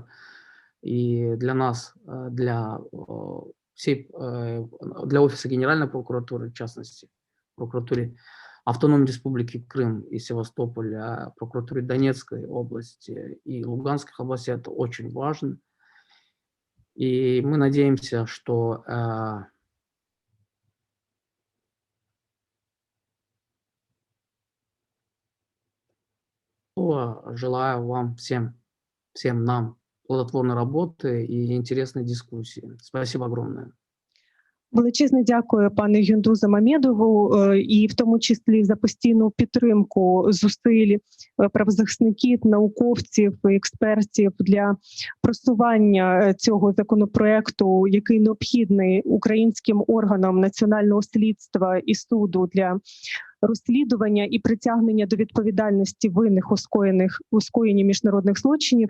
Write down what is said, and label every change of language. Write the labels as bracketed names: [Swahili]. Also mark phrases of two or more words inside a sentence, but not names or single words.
[Russian] И для нас, для Офиса Генеральной прокуратуры, в частности, прокуратуре Автономной Республики Крым и Севастополя, прокуратуре Донецкой области и Луганской области это очень важно. И мы надеемся, что желаю вам всем нам плодотворной [Ukrainian] работи і інтересної дискусії. [Russian] Спасибо огромное. [Ukrainian] Величезне дякую пане Гундузу Маммедову і в тому числі за постійну підтримку зусиль правозахисників, науковців, експертів для просування цього законопроекту, який необхідний українським органам національного слідства і суду для розслідування і притягнення до відповідальності винних у скоєнні міжнародних злочинів.